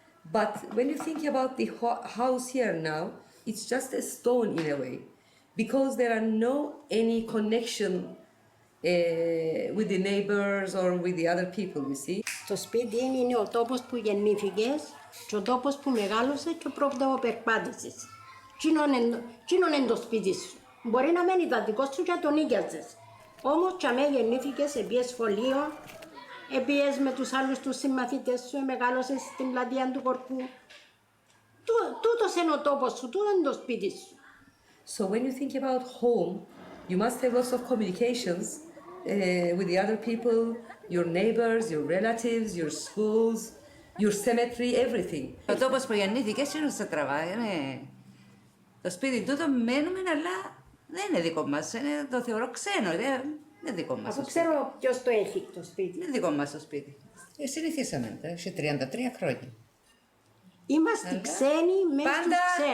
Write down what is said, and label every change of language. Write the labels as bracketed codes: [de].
[en] But when you think about the house here now, it's just a stone in a way, because there are no any connection with the neighbors or with the other people, you see. [el] Το σπίτι είναι ο τόπος που γεννήθηκες και ο τόπος που μεγάλωσες και ο πρώτος που περπάτησες. Κοινον είναι το σπίτι σου. Μπορεί να μένει δαντικός σου και τον νοίκιαζες. Όμως και αμέ γεννήθηκες, επίες σχολείο, επίες με τους άλλους τους συμμαθητές σου, μεγάλωσες στην πλατεία του Κορκού. Τούτος είναι ο τόπος σου, τούτο είναι το σπίτι σου. [en] So when you think about home, you must have lots of communications with the other people, your neighbors, your relatives, your schools, your cemetery, everything. [el] Ο τόπος που γεννήθηκες είναι στα τραβά, είναι το σπίτι τούτο μένουμε, αλλά δεν είναι δικό μας, το θεωρώ ξένο, δεν είναι δικό μας. Αφού ξέρω ποιος το έχει το σπίτι. Δεν είναι δικό μας το σπίτι. Συνηθίσαμε, έχει 33 χρόνια. Είμαστε ξένοι μέσα στους ξένους.